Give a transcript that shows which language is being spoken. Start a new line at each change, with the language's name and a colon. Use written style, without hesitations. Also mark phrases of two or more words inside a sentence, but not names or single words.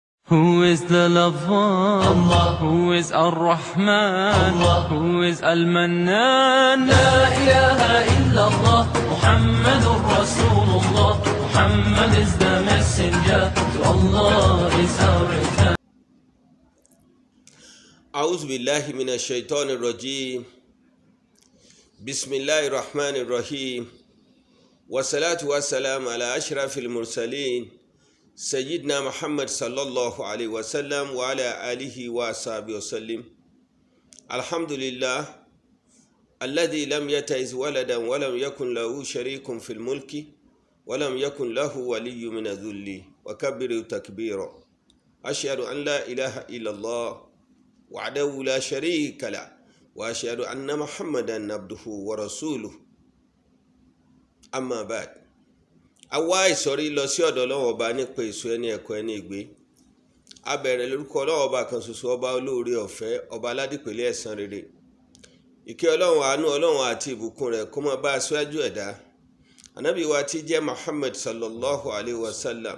English: Who is the lover? Allah. Who is Ar-Rahman? Allah. Who is Al-Mannan?
Arabic: لا إله إلا الله محمد رسول الله.
English: Muhammad is the messenger, to Allah is our return.
Arabic: أعوذ بالله من الشيطان الرجيم. بسم الله الرحمن الرحيم. والصلاة والسلام على أشرف المرسلين سيدنا محمد صلى الله عليه وسلم وعلى آله وصحبه وسلم. الحمد لله الذي لم يتخذ ولدا ولم يكن له شريك في الملك ولم يكن له ولي من الذل وكبره تكبيرا. أشهد أن لا إله إلا الله وحده لا شريك له وأشهد أن محمدا عبده ورسوله. أما بعد.
Yoruba: Àwa ìsọ̀rí lọ sí ọ̀dọ̀ Ọlọ́run ọba nípa èso ẹni ẹ̀kọ́ ẹni ìgbé. A bẹ̀rẹ̀ lórúkọ Ọlọ́run ọba kan ṣoṣo, ọba olóore ọ̀fẹ́, ọba aládìpẹ̀lẹ̀ ẹ̀san rere. Ìkẹ́ Ọlọ́run, àánú Ọlọ́run àti ìbùkún rẹ̀ kó máa bá aṣáájú ẹ̀dá ànábì wa tí jẹ́ Muhammad
Arabic: صلى الله عليه وسلم.